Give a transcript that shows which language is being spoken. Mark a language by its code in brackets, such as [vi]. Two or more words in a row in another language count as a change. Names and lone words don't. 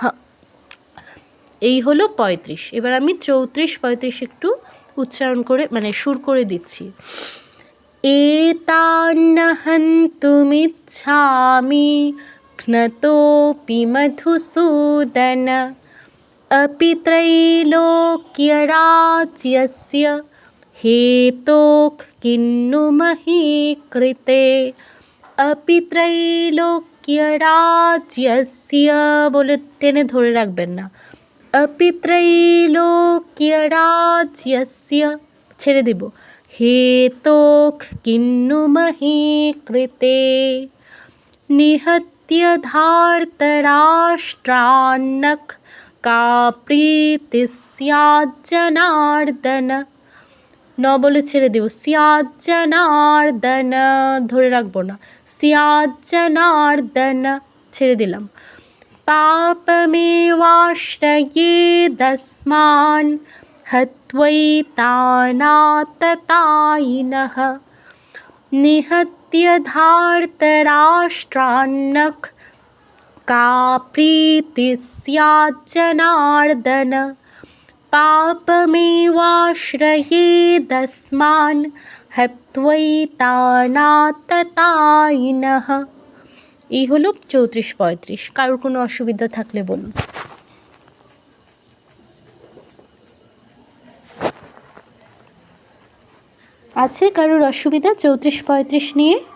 [bn] এই হলো 35। এবার আমি 34, 35 একটু উচ্চারণ করে মানে সুর করে দিচ্ছি। [sa] এতান্ন হন্তুমিচ্ছামি ঘ্নতোপি মধুসূদন अपि त्रैलोक्यराज्यस्य हेतोः किन्नु महीकृते। अपि त्रैलोक्यराज्यस्य [bn] বলে টেনে ধরে রাখবেন না। [sa] अपि त्रैलोक्यराज्यस्य [bn] ছেড়ে দেব। [sa] हेतोः किन्नु महे कृते निहत्य धार्तराष्ट्रान्नः का प्रीतिः स्याज्जनार्दन। [bn] ন বলে ছেড়ে দেব। স্যাজ্জনার্দন ধরে রাখবো না। স্যাজ্জনার্দন ছেড়ে দিলাম। [sa] পাপমেবাশ্রয়েদস্মাन् হত্বৈতানাততায়িনः নিহত্য ধার্তরাষ্ট্রান্নः का प्रीतिः स्याज्जनार्दन পাপমেবাশ্রয়েদস্মাन् হত্বৈতানাততায়িনः। [bn] এই হলো 34-35। কারোর কোনো অসুবিধা থাকলে বলুন। আছে কারোর অসুবিধা 34-35 নিয়ে?